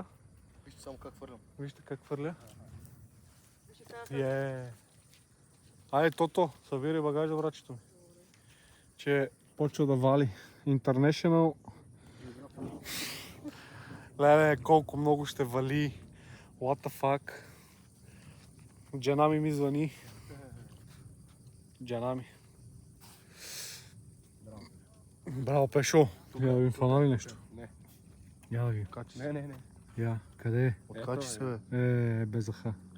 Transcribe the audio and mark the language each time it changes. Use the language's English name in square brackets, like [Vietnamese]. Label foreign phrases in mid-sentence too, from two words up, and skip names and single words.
[Bulgarian] Вижте само как хвърлям. Вижте как хвърля. Айде, Тото, събирай багажа, брачето ми. Че почва да вали. International. Леле, колко много ще вали. [English] What the fuck. [Bulgarian] Джана ми звъни. Джана ми. Браво, Пешо. Я да ви фанали нещо. Не. Я да ви. Не. Я, къде е? Откачи се, бе. Без аха.